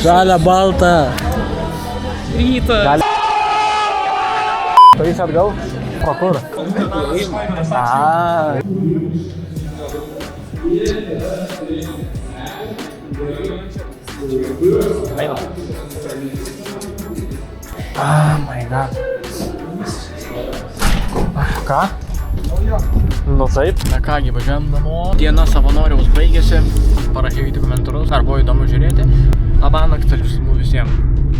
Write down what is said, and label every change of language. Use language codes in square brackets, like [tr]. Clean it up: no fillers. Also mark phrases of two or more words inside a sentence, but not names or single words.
[lt] Žalia, balta. Rytą. Tu jis atgal? O kur? Aaa. Einam. [en] Oh my god. [lt] Ką? Nu taip. Na kągi, važiuojam namo. Diena savanoriaus baigėsi. Parašykite komentarus, ar buvo įdomu žiūrėti. Labanakt visiems.